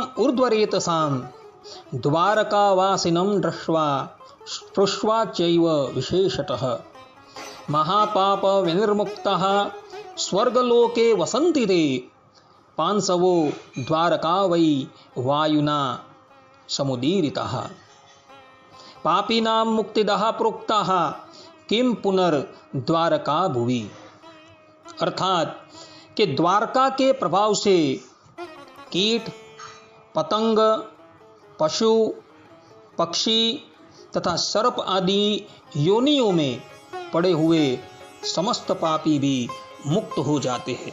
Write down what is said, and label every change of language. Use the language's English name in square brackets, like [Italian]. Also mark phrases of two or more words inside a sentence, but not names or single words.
[Sanskrit] ઉર્ધ્વરેતસાં દ્વારકાવાસિनं દ્રષ્ટ્વા સ્પૃશ્વા ચૈવ વિશેષતઃ મહાપાપ વિનિર્મુક્તઃ સ્વર્ગલોકે વસન્તિ તે પાંસવો દ્વારકા વૈ વાયુના સમુદીરિતઃ पापीनां मुक्तिदः प्रोक्ताः किम पुनर् द्वारका भुवि. [Hindi] अर्थात कि द्वारका के प्रभाव से कीट, पतंग, पशु, पक्षी तथा सर्प आदि योनियों में पड़े हुए समस्त पापी भी मुक्त हो जाते हैं.